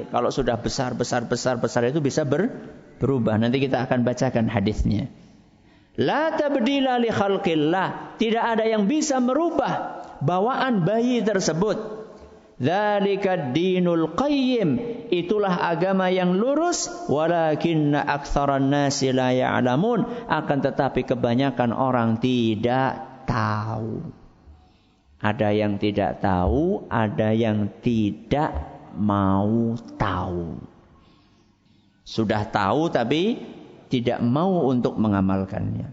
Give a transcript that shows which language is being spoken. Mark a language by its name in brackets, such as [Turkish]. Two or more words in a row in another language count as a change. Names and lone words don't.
[Indonesian] Kalau sudah besar itu bisa berubah. Nanti kita akan bacakan hadisnya. [Arabic] لا تبديل لخلق الله. [Indonesian] Tidak ada yang bisa merubah bawaan bayi tersebut. [Arabic] ذلك الدين القيم, [Indonesian] itulah agama yang lurus, [Arabic] ولكن أكثر الناس لا يعلمون, [Indonesian] akan tetapi kebanyakan orang tidak tahu. Ada yang tidak tahu, ada yang tidak mau tahu. Sudah tahu tapi tidak mau untuk mengamalkannya.